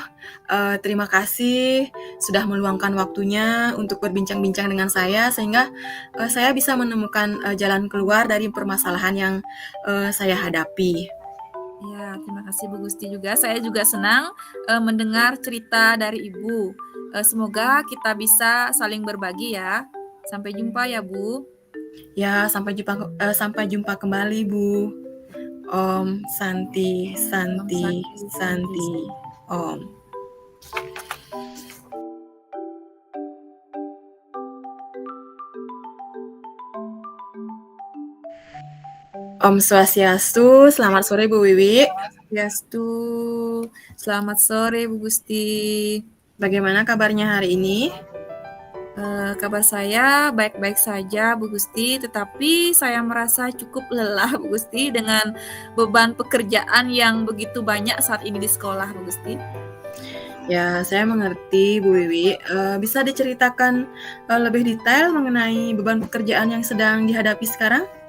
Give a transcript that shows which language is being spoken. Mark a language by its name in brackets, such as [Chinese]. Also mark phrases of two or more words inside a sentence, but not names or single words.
[Indonesian] Terima kasih sudah meluangkan waktunya untuk berbincang-bincang dengan saya sehingga saya bisa menemukan jalan keluar dari permasalahan yang saya hadapi. Ya, terima kasih Bu Gusti juga. Saya juga senang mendengar cerita dari Ibu. Semoga kita bisa saling berbagi ya. Sampai jumpa ya, Bu. Ya, sampai jumpa kembali, Bu. [Balinese] Om Santi, Santi, Santi, Om. Om Swastiastu, [Indonesian] selamat sore Bu Wiwi. Swastiastu, selamat sore Bu Gusti. Bagaimana kabarnya hari ini? Kabar saya baik-baik saja Bu Gusti, tetapi saya merasa cukup lelah Bu Gusti dengan beban pekerjaan yang begitu banyak saat ini di sekolah Bu Gusti. Ya, saya mengerti Bu Wiwi. Bisa diceritakan, lebih detail mengenai beban pekerjaan yang sedang dihadapi sekarang?